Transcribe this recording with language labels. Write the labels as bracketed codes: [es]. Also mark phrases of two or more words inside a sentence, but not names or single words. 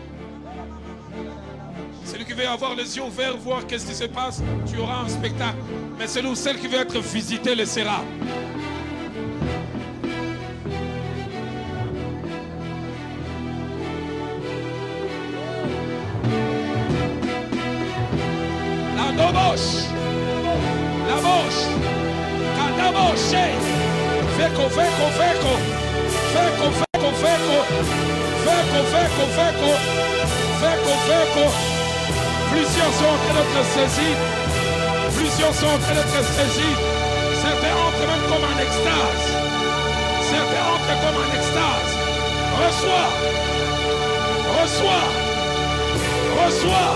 [fr] Celui qui veut avoir les yeux ouverts, voir qu'est-ce qui se passe, tu auras un spectacle. Mais celui ou celle qui veut être visité le sera. La doboche, la boche, kadaboche, feko, feko, feko, feko, feko, feko, feko, feko, feko, feko, feko. Plusieurs sont en train d'être saisis. Plusieurs sont en train d'être saisis. Certains entrent même comme en extase. Certains entrent comme en extase. Reçois. Reçois. Reçois.